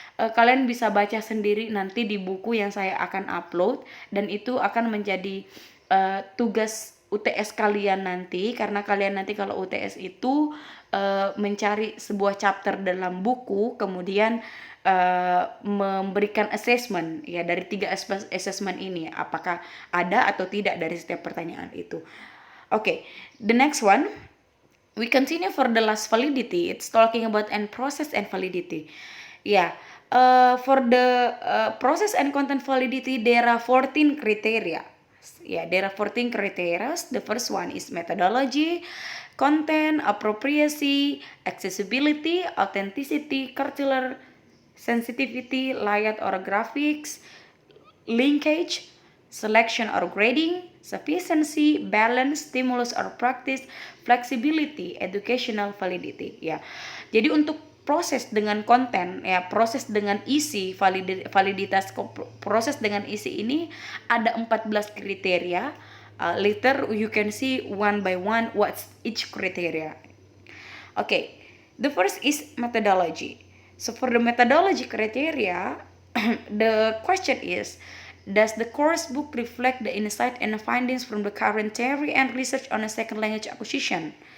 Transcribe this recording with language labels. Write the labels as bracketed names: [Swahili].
[Indonesian] Kalian bisa baca sendiri nanti di buku yang saya akan upload, dan itu akan menjadi tugas UTS kalian nanti, karena kalian nanti kalau UTS itu mencari sebuah chapter dalam buku, kemudian memberikan assessment, ya, dari 3 assessment ini, apakah ada atau tidak dari setiap pertanyaan itu. [English] Okay, the next one, we continue for the last validity. It's talking about and process and validity. Yeah, for the process and content validity, there are 14 criteria. Yeah, there are 14 criteria. The first one is methodology, content, appropriacy, accessibility, authenticity, cultural sensitivity, layout or graphics, linkage, selection or grading, sufficiency, balance, stimulus or practice, flexibility, educational validity, ya. [Indonesian] Jadi untuk proses dengan konten, ya, proses dengan isi, validitas proses dengan isi ini ada 14 kriteria. [English] Later you can see one by one what's each criteria. Okay, the first is methodology. So for the methodology criteria, the question is, does the course book reflect the insight and the findings from the current theory and research on a second language acquisition?